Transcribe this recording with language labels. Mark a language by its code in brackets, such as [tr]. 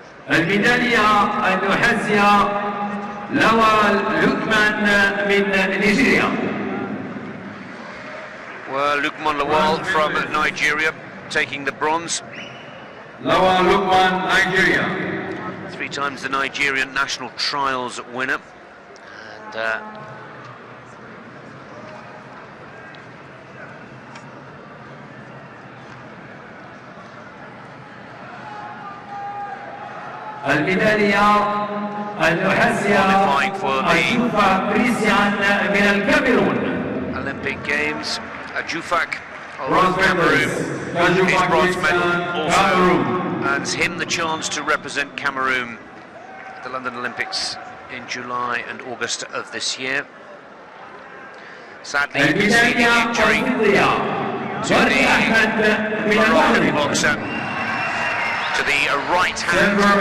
[ar] الميدالية النحاسية لوال لوكمان من نيجيريا. [en] Well, Lukman Lawal from Nigeria taking the bronze. Lawal Lukman, Nigeria. 3 times the Nigerian national trials winner, and [ar] الميدالية النحاسية أجوفا كريستيان من الكاميرون. [en] Olympic Games, Ajufak of Cameroon. His bronze medal also earns him the chance to represent Cameroon at the London Olympics in July and August of this year. Sadly, you can see the injury to the Moroccan boxer to the right hand.